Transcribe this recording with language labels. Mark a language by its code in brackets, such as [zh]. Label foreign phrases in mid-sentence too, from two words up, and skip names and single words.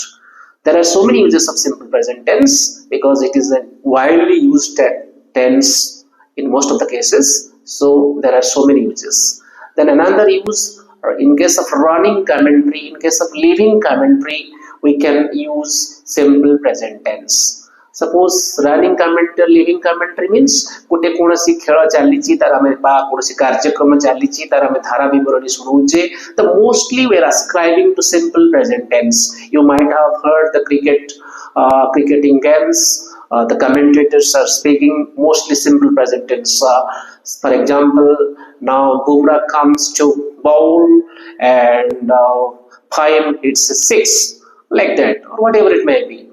[en] There are so many uses of simple present tense because it is a widely used tense in most of the cases. So there are so many uses. Then another use, in case of running commentary, in case of living commentary, we can use simple present tense. Suppose running commentary, living commentary means [or] ଗୋଟେ କୋଉଁସି ଖେଳ ଚାଲିଛି ତାର ଆମେ ବା କୋଉଁସି କାର୍ଯ୍ୟକ୍ରମ ଚାଲିଛି ତାର ଆମେ ଧାରା ବିବରଣୀ ଶୁଣୁଛେ. [en] The mostly we are ascribing to simple present tense. You might have heard the cricketing games. The commentators are speaking mostly simple present tense. For example, now Bumrah comes to bowl and five hits 6, like that, or whatever it may be.